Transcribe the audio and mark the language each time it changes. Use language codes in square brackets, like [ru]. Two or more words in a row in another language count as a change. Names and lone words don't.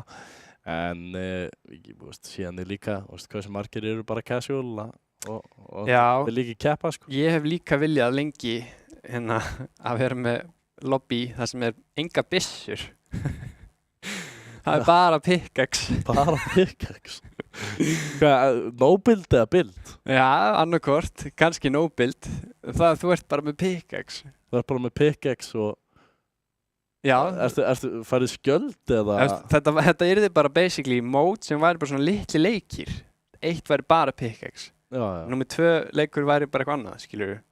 [is] En síðan er líka, hvað sem margir eru bara casual og vil líka keppa, sko. Ég hef líka viljað lengi hérna að vera með lobby þar sem er enga byssur. Það er bara pickaxe. Bara pickaxe? [en] No build [is] eða build? Já, annarkort, kannski [en] no build. [is] Þú ert bara með pickaxe. Þú ert bara með pickaxe og já. Ertu farið skjöld eða? Þetta yrði bara [en] basically mode [is] sem væri bara svona litli leikir. 1 væri bara pickaxe. Já. Númer 2 leikur væri bara eitthvað annað, skilur við.